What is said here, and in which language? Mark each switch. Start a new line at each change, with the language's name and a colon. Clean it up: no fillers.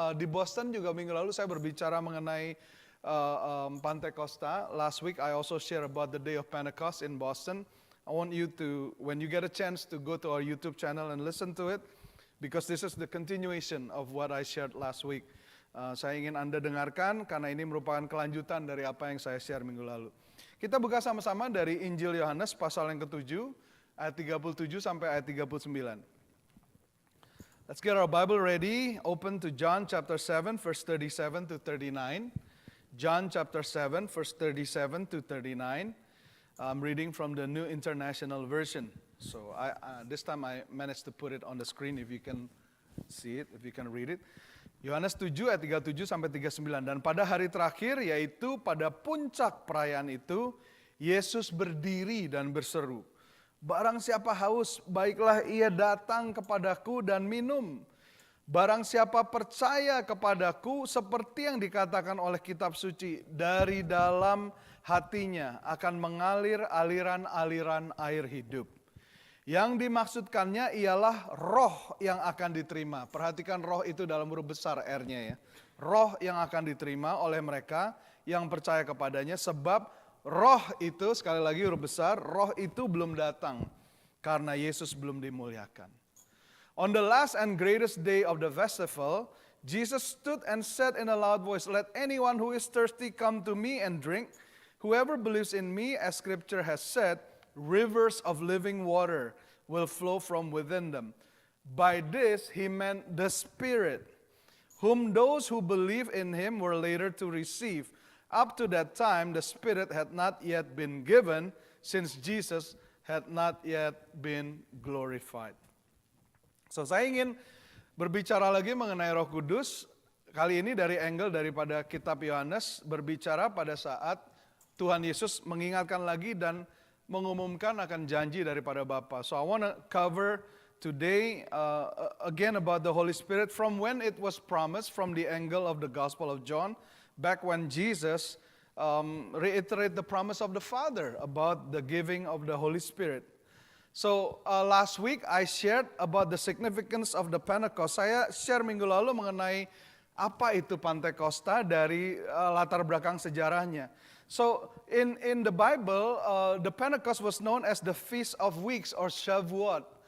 Indonesian: Di Boston juga minggu lalu saya berbicara mengenai Pantekosta.
English: Last week I also share about the Day of Pentecost in Boston. I want you to, when you get a chance, to go to our YouTube channel and listen to it, because this is the continuation of what I shared last week.
Indonesian: Saya ingin Anda dengarkan karena ini merupakan kelanjutan dari apa yang saya share minggu lalu. Kita buka sama-sama dari Injil Yohanes pasal yang ke-7, ayat 37 sampai ayat 39.
English: Let's get our Bible ready. Open to John chapter 7, verse 37 to 39. John chapter 7, verse 37 to 39. I'm reading from the New International Version. So this time I managed to put it on the screen if you can see it, if you can read it.
Indonesian: Yohanes 7 ayat 37 sampai 39. Dan pada hari terakhir, yaitu pada puncak perayaan itu, Yesus berdiri dan berseru, "Barang siapa haus, baiklah ia datang kepadaku dan minum. Barang siapa percaya kepadaku, seperti yang dikatakan oleh kitab suci, dari dalam hatinya akan mengalir aliran-aliran air hidup." Yang dimaksudkannya ialah roh yang akan diterima. Perhatikan roh itu dalam huruf besar R-nya ya. Roh yang akan diterima oleh mereka yang percaya kepadanya, sebab roh itu, sekali lagi huruf besar, roh itu belum datang karena Yesus belum dimuliakan.
English: On the last and greatest day of the festival, Jesus stood and said in a loud voice, "Let anyone who is thirsty come to me and drink. Whoever believes in me, as Scripture has said, rivers of living water will flow from within them." By this he meant the Spirit, whom those who believe in him were later to receive. Up to that time, the Spirit had not yet been given, since Jesus had not yet been glorified.
Indonesian: So, saya ingin berbicara lagi mengenai Roh Kudus, kali ini dari angle daripada kitab Yohanes, berbicara pada saat Tuhan Yesus mengingatkan lagi dan mengumumkan akan janji daripada Bapa.
English: So I want to cover today again about the Holy Spirit from when it was promised from the angle of the Gospel of John, back when Jesus reiterate the promise of the Father about the giving of the Holy Spirit. So last week I shared about the significance of the Pentecost.
Indonesian: Saya share minggu lalu mengenai apa itu Pantekosta dari latar belakang sejarahnya.
English: So in the Bible, the Pentecost was known as the Feast of Weeks or Shavuot.